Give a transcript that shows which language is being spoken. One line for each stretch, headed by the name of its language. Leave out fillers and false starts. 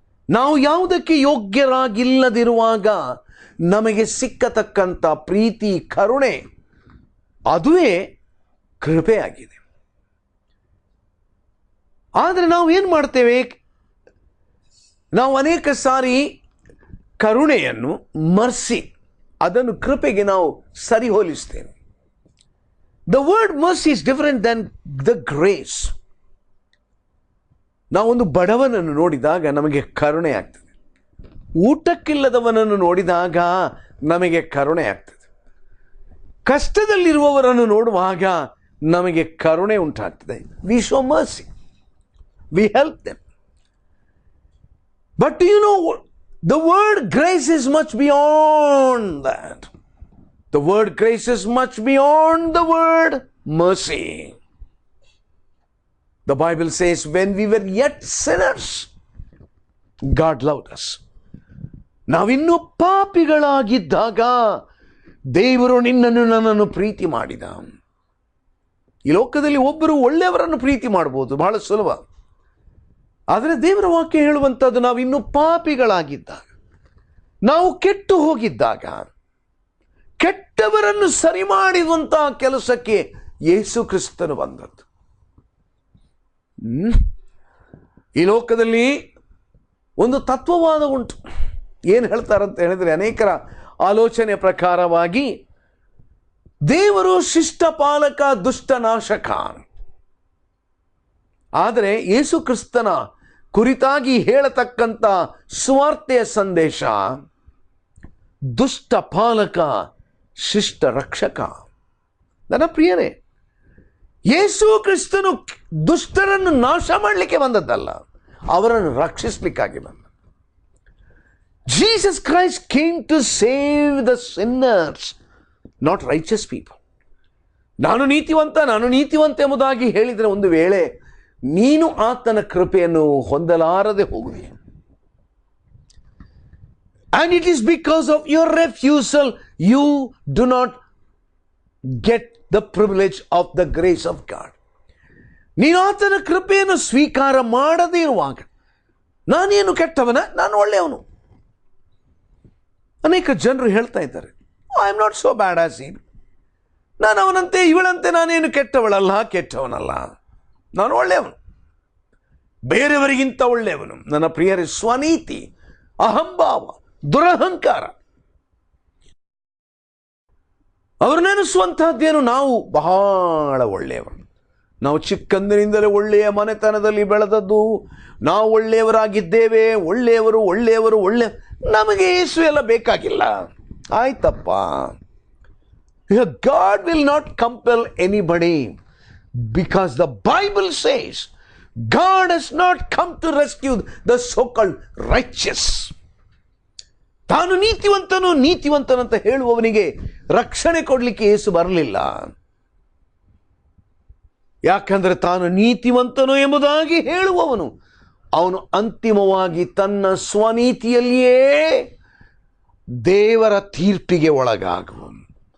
Kannada: ನಾವು ಯಾವುದಕ್ಕೆ ಯೋಗ್ಯರಾಗಿಲ್ಲದಿರುವಾಗ ನಮಗೆ ಸಿಕ್ಕತಕ್ಕಂಥ ಪ್ರೀತಿ, ಕರುಣೆ, ಅದುವೇ ಕೃಪೆಯಾಗಿದೆ. ಆದರೆ ನಾವು ಏನು ಮಾಡ್ತೇವೆ? ನಾವು ಅನೇಕ ಸಾರಿ ಕರುಣೆಯನ್ನು, ಮರ್ಸಿ, ಅದನ್ನು ಕೃಪೆಗೆ ನಾವು ಸರಿ ಹೋಲಿಸ್ತೇವೆ.
English: The word mercy is different than the grace.
Kannada: ನಾವೊಂದು ಬಡವನನ್ನು ನೋಡಿದಾಗ ನಮಗೆ ಕರುಣೆ ಆಗ್ತದೆ. ಊಟಕ್ಕಿಲ್ಲದವನನ್ನು ನೋಡಿದಾಗ ನಮಗೆ ಕರುಣೆ ಆಗ್ತದೆ. ಕಷ್ಟದಲ್ಲಿರುವವರನ್ನು ನೋಡುವಾಗ ನಮಗೆ ಕರುಣೆ ಉಂಟಾಗ್ತದೆ.
English: We show mercy. We help them. But do you know, the word grace is much beyond that. The word grace is much beyond the word mercy. The Bible says, when we were yet sinners, God loved us.
Kannada: ನಾವಿನ್ನೂ ಪಾಪಿಗಳಾಗಿದ್ದಾಗ ದೇವರು ನಿನ್ನನ್ನು ನನ್ನನ್ನು ಪ್ರೀತಿ ಮಾಡಿದ. ಈ ಲೋಕದಲ್ಲಿ ಒಬ್ಬರು ಒಳ್ಳೆಯವರನ್ನು ಪ್ರೀತಿ ಮಾಡಬಹುದು, ಬಹಳ ಸುಲಭ. ಆದರೆ ದೇವರ ವಾಕ್ಯ ಹೇಳುವಂಥದ್ದು, ನಾವಿನ್ನೂ ಪಾಪಿಗಳಾಗಿದ್ದಾಗ, ನಾವು ಕೆಟ್ಟು ಹೋಗಿದ್ದಾಗ, ಕೆಟ್ಟವರನ್ನು ಸರಿ ಮಾಡಿರುವಂತಹ ಕೆಲಸಕ್ಕೆ ಯೇಸು ಕ್ರಿಸ್ತನು ಬಂದದ್ದು. ಈ ಲೋಕದಲ್ಲಿ ಒಂದು ತತ್ವವಾದ ಉಂಟು. ಏನು ಹೇಳ್ತಾರಂತ ಹೇಳಿದ್ರೆ, ಅನೇಕರ ಆಲೋಚನೆ ಪ್ರಕಾರವಾಗಿ ದೇವರು ಶಿಷ್ಟ ಪಾಲಕ, ದುಷ್ಟ ನಾಶಕ. ಆದರೆ ಯೇಸು ಕ್ರಿಸ್ತನ ಕುರಿತಾಗಿ ಹೇಳತಕ್ಕಂಥ ಸುವಾರ್ತೆಯ ಸಂದೇಶ, ದುಷ್ಟ ಪಾಲಕ, ಶಿಷ್ಟ ರಕ್ಷಕ. ನನ್ನ ಪ್ರಿಯರೇ, ಯೇಸು ಕ್ರಿಸ್ತನು ದುಷ್ಟರನ್ನು ನಾಶ ಮಾಡಲಿಕ್ಕೆ ಬಂದದ್ದಲ್ಲ, ಅವರನ್ನು ರಕ್ಷಿಸಲಿಕ್ಕಾಗಿ ಬಂದ.
English: Jesus Christ came to save the sinners, not righteous people.
Kannada: ನಾನು ನೀತಿವಂತ ಎಂಬುದಾಗಿ ಹೇಳಿದರೆ ಒಂದು ವೇಳೆ ನೀನು ಆತನ ಕೃಪೆಯನ್ನು ಹೊಂದಲಾರದೆ ಹೋಗುವೆ.
English: And it is because of your refusal you do not get the privilege of the grace of God.
Kannada: ನೀನು ಆತನ ಕೃಪೆಯನ್ನು ಸ್ವೀಕಾರ ಮಾಡದೇ ಇರುವಾಗ, ನಾನೇನು ಕೆಟ್ಟವನ, ನಾನು ಒಳ್ಳೆಯವನು. ಅನೇಕ ಜನರು ಹೇಳ್ತಾ ಇದ್ದಾರೆ,
English: I am not so bad as he.
Kannada: ನಾನು ಅವನಂತೆ ಇವಳಂತೆ ನಾನೇನು ಕೆಟ್ಟವನಲ್ಲ, ನಾನು ಒಳ್ಳೆಯವನು, ಬೇರೆಯವರಿಗಿಂತ ಒಳ್ಳೆಯವನು. ನನ್ನ ಪ್ರಿಯರೇ, ಸ್ವನೀತಿ, ಅಹಂಭಾವ, ದುರಹಂಕಾರ, ಅವರು ನೆನೆಸುವಂತಹದ್ದೇನು, ನಾವು ಬಹಳ ಒಳ್ಳೆಯವರು, ನಾವು ಚಿಕ್ಕಂದಿನಿಂದಲೇ ಒಳ್ಳೆಯ ಮನೆತನದಲ್ಲಿ ಬೆಳೆದದ್ದು, ನಾವು ಒಳ್ಳೆಯವರಾಗಿದ್ದೇವೆ, ಒಳ್ಳೆಯವರು ನಮಗೆ ಯೇಸು ಎಲ್ಲ ಬೇಕಾಗಿಲ್ಲ. ಆಯ್ತಪ್ಪ.
English: God will not compel anybody, because the Bible says God has not come to rescue the so-called righteous.
Kannada: ತಾನು ನೀತಿವಂತನಂತ ಹೇಳುವವನಿಗೆ ರಕ್ಷಣೆ ಕೊಡಲಿಕ್ಕೆ ಯೇಸು ಬರಲಿಲ್ಲ. ಯಾಕಂದರೆ ತಾನು ನೀತಿವಂತನು ಎಂಬುದಾಗಿ ಹೇಳುವವನು ಅವನು ಅಂತಿಮವಾಗಿ ತನ್ನ ಸ್ವನೀತಿಯಲ್ಲಿಯೇ ದೇವರ ತೀರ್ಪಿಗೆ ಒಳಗಾಗುವನು.